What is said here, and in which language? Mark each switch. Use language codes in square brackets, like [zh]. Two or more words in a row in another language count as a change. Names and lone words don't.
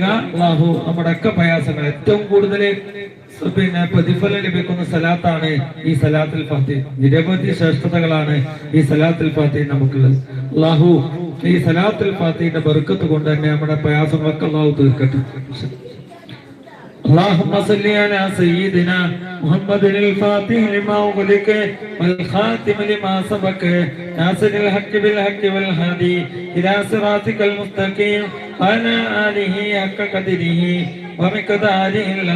[ml] അള്ളാഹു നമ്മുടെ ഒക്കെ പ്രയാസങ്ങൾ ഏറ്റവും കൂടുതൽ പിന്നെ പ്രതിഫലം ലഭിക്കുന്ന സലാത്താണ് ഈ സലാത്തുൽ ഫാത്തിഹ്. നിരവധി ശ്രേഷ്ഠതകളാണ് ഈ സലാത്തുൽ ഫാത്തിഹ് നമുക്കുള്ളത്. അള്ളാഹു ഈ സലാത്തുൽ ഫാത്തിഹിന്റെ ബർക്കത്ത് കൊണ്ട് തന്നെ നമ്മുടെ പ്രയാസങ്ങളൊക്കെ അള്ളാഹു തീർക്കട്ടെ. [ar] اللهم صل على سيدنا محمد الفاتح لما أغلق والخاتم لما سبق ناصر الحق بالحق والهادي إلى صراطك المستقيم وعلى آله حق قدره ومقداره العظيم.